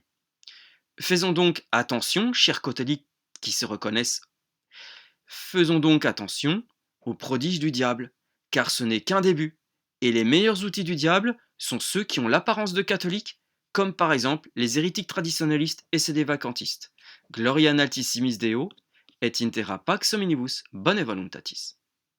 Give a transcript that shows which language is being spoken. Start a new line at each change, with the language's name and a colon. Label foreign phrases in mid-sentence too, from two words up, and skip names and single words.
French: Faisons donc attention, chers catholiques qui se reconnaissent, faisons donc attention aux prodiges du diable, car ce n'est qu'un début, et les meilleurs outils du diable sont ceux qui ont l'apparence de catholiques, comme par exemple les hérétiques traditionnalistes et sédévacantistes.
Latin: Gloria in altissimis Deo, et in terra pax hominibus, bone voluntatis.